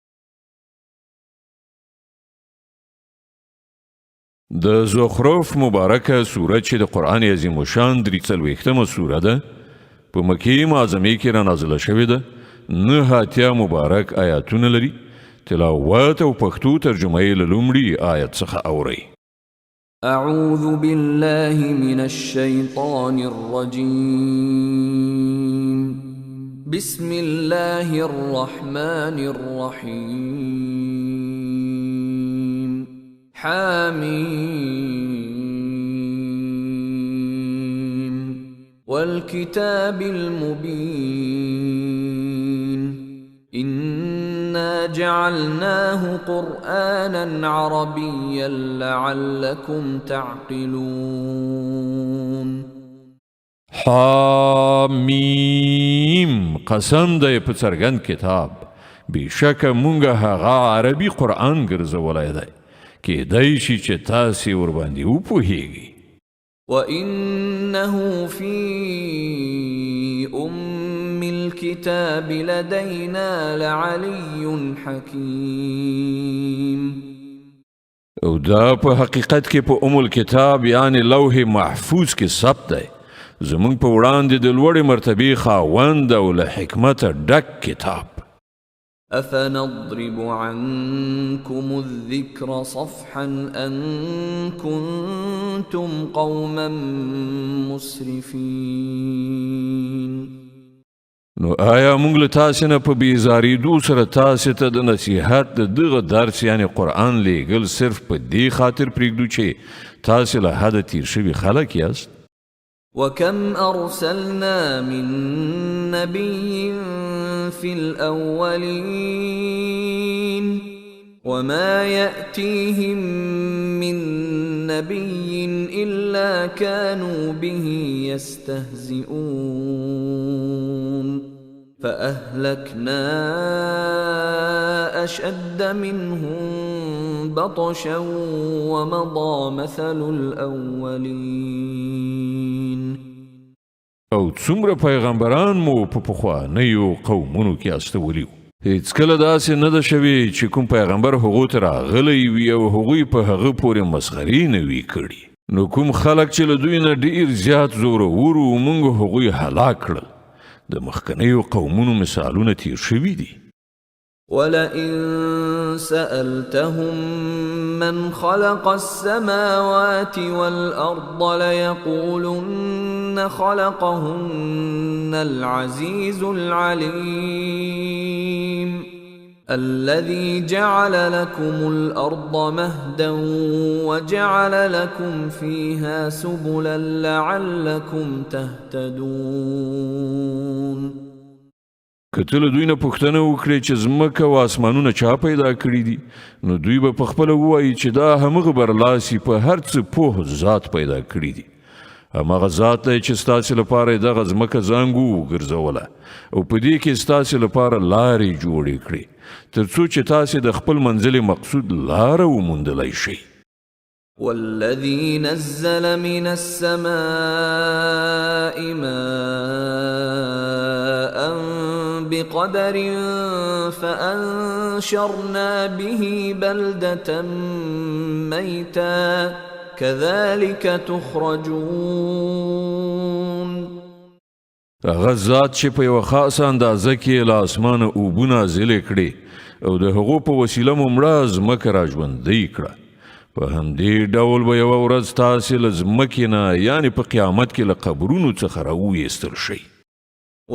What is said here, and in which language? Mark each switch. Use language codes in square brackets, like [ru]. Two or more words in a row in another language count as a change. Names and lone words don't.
[ps] د زخرف مبارکه سوره چې د قرآن عظیم الشان 43مه سوره ده، په مکې معظمې کې را نازله شوې ده، 89 مبارک آیاتونه لري. تلاوت او پښتو ترجمه یې له لومړي آیت څخه اورئ. [ar] اعوذ بالله من الشیطان الرجیم بسم الله الرحمن الرحیم حمیم والکتاب المبین إنا جعلناه قرآنا عربيا لعلكم تعقلون. [ps] حامیم قسم دی په څرګند کتاب، بېشکه مونږ هغه عربي قرآن ګرځولی دی، کیدای شي چې تاسې ورباندې وپوهیږئ. [ar] وإنه في الكتاب لدينا لعلي حكيم. [ps] او دا په حقیقت کې په الکتاب یعنی لوح محفوظ کې ثبت دی، زمونږ په وړاندې د لوړې مرتبې خاوند او له حکمته ډک کتاب. [ar] أفنضرب عنكم الذكر صفحا أن كنتم قوما مسرفين. [ps] نو آیا مونږ له تاسې نه په بیزارېدو سره تاسې ته د نصیحت د دغه درس یعنی قرآن لیږل صرف په دې خاطر پرېږدو چې تاسې له حده تیر شوي خلک یاست؟ [ar] وكم أرسلنا من نبي في الأولين وما يأتيهم من نبي إلا كانوا به يستهزئون فأهلكنا أشد منهم بطشا ومضى مثل الأولين. [ps] او څومره پیغمبران مو په پخوانیو قومونو کې استولیو، هیڅکله داسې نه ده شوې چې کوم پیغمبر هغو ته راغلی وي او هغوی په هغه پورې مسخرې نه وي کړي. نو کوم خلک چې له دوی نه ډېر زیات زورور وو، موږ هغوی هلاک کړل. د مخکنیو قومونو مثالونه تیر شوي دي. [ar] ولئن سألتهم من خلق السماوات والأرض ليقولن خلقهن العزيز العليم الذي جعل لكم الأرض مهدا وجعل لكم فيها سبلا لعلكم تهتدون. [ps] که ته له دوی نه پوښتنه وکړې چې ځمکه او اسمانونه چا پیدا کړي دي، نو دوی به پخپله ووایي چې دا همغه برلاسي په هر څه پوه ذات پیدا کړي دي. همغه ذات دی چې ستاسې لپاره دغه ځمکه زانګو وګرځوله او په دې کې ستاسې لپاره لارې جوړې کړې تر څو چې تاسې د خپل منزل مقصود لاره وموندلی شئ. [ar] والذي نزل من السماء ماء بقدر فأنشرنا به بلدة ميتا كذلك تخرجون. [ps] هغه ذات چې په یوه خاصه اندازه کې له اسمانه اوبه نازلې کړې او د هغو په وسیله مو مړه ځمکه را ژوندۍ کړه. په همدې ډول به یوه ورځ تاسې له ځمکې نه یعنې په قیامت کې له قبرونو څخه راوایستل شئ.